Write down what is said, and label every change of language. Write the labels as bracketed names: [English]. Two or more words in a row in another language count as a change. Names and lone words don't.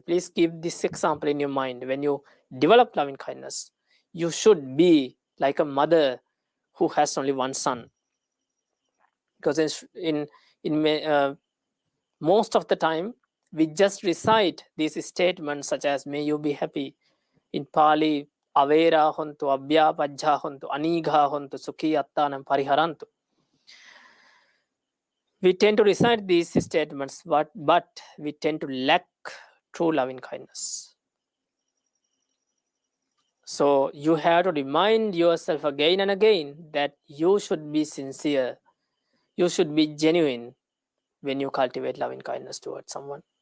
[English] Please keep this example in your mind. When you develop love and kindness, you should be like a mother who has only one son. Because in most of the time, we just recite these statements such as, may you be happy. In Pali, [Pali] avera hontu, abhyapajja hontu, anigha hontu, sukhi attanam pariharantu. [English] We tend to recite these statements, but we tend to lack true loving kindness. So you have to remind yourself again and again that you should be sincere, you should be genuine when you cultivate loving kindness towards someone.